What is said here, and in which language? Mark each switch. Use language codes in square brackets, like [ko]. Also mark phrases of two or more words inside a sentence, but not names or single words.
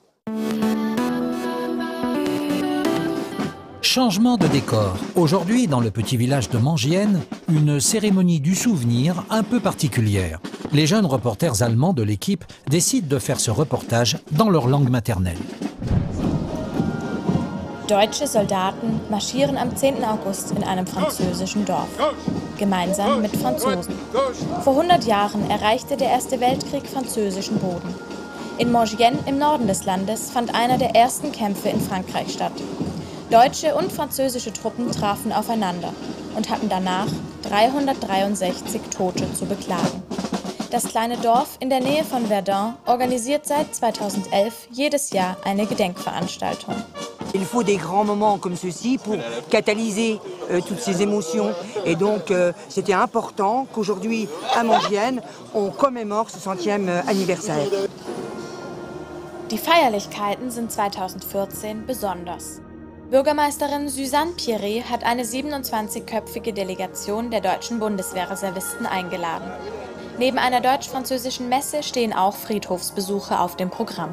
[fr] Changement de décor. Aujourd'hui, dans le petit village de Mangienne, une cérémonie du souvenir un peu particulière. Les jeunes reporters allemands de l'équipe décident de faire ce reportage dans leur langue maternelle. [de] Deutsche Soldaten marschieren am 10. August in einem französischen Dorf, gemeinsam mit Franzosen. Vor 100 Jahren erreichte der Erste Weltkrieg französischen Boden. In Mangienne im Norden des Landes fand einer der ersten Kämpfe in Frankreich statt. Deutsche und französische Truppen trafen aufeinander und hatten danach 363 Tote zu beklagen. Das kleine Dorf in der Nähe von Verdun organisiert seit 2011 jedes Jahr eine Gedenkveranstaltung. [fr] Il faut des grands moments comme ceux-ci pour catalyser toutes ces émotions. Et donc, c'était important qu'aujourd'hui, à Mangienne, on commémore ce 100e anniversaire. [de] Die Feierlichkeiten sind 2014 besonders. Bürgermeisterin Suzanne Pierret hat eine 27-köpfige Delegation der deutschen Bundeswehrreservisten eingeladen. Neben einer deutsch-französischen Messe stehen auch Friedhofsbesuche auf dem Programm.